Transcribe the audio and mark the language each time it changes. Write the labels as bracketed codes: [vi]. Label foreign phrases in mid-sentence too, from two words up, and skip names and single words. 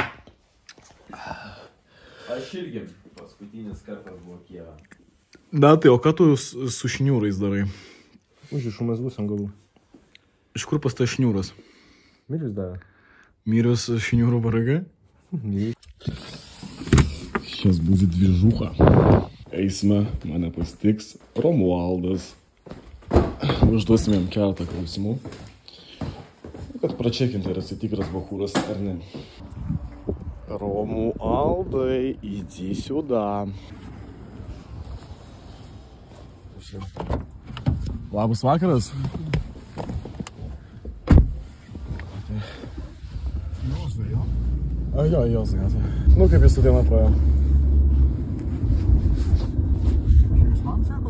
[lt] Aš irgi paskutinis kartas buvo Kijeve. Na tai, o ką tu su šniūrais darai? Užrišu mazgus ant galų. Iš kur pas tas šniūras? Mylius davė. Mylius šniūrų baragai? [ru] Сейчас будет движуха. [lt] Eisme mane pasitiks Romualdas. Užduosime jam keletą klausimų. Kad pračekinti, ar esi tikras bachūras ar ne. Romualdai, [ru] иди сюда. [lt] Labas vakaras. Jozai, jo? Jo, Jozai gatvė. Nu, kaip jūsų diena praėjo? Čia jūs man sakot?